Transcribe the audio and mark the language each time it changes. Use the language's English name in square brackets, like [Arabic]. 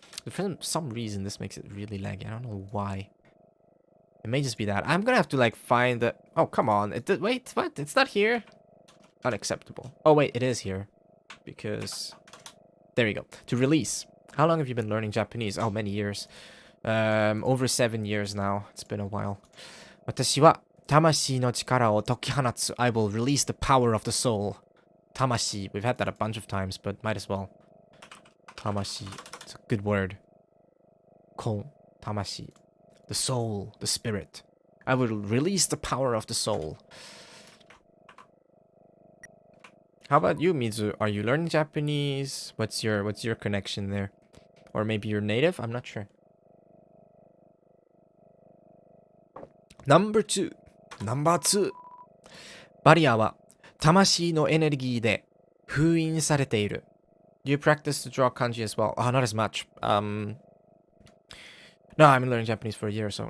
[English] For some reason, this makes it really laggy. I don't know why. It may just be that. I'm gonna have to like find the... Oh, come on. Wait, what? It's not here? Unacceptable. Oh, wait, it is here. Because... There you go. To release. How long have you been learning Japanese? Oh, many years. Over 7 years now. It's been a while. [Japanese] 私は魂の力を解き放つ. [English] I will release the power of the soul. [Japanese] 魂. [English] We've had that a bunch of times, but might as well. 魂.It's a good word. 魂.魂.The soul. The spirit. I will release the power of the soul. How about you, Mizu? Are you learning Japanese? What's your connection there? Or maybe you're native? I'm not sure. Number 2. [Japanese] バリアは魂のエネルギーで封印されている. [English] Do you practice to draw kanji as well? Oh, not as much. No, I've been learning Japanese for a year or so.